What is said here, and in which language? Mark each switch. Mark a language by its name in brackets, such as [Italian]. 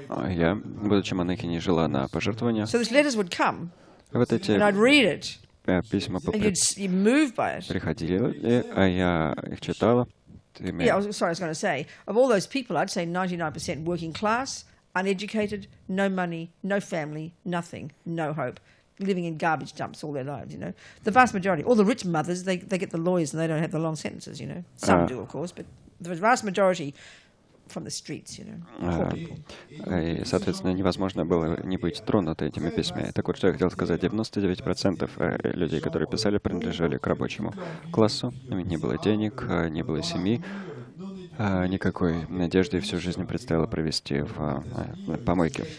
[Russian] Я, будучи монахиней, жила на пожертвования. Вот эти письма приходили, а я их читала. [English] Yeah, I was going to say, of all those people, I'd say 99% working class, uneducated, no money, no family, nothing, no hope, living in garbage dumps all their lives, The vast majority, all the rich mothers, they get the lawyers and they don't have the long sentences, Some do, of course, but the vast majority from the streets, poor people. [Russian] И, соответственно, невозможно было не быть тронуты этими письмами. Так вот, что я хотел сказать, 99% людей, которые писали, принадлежали к рабочему классу. У них не было денег, не было семьи, никакой надежды, и всю жизнь предстояло провести в помойке.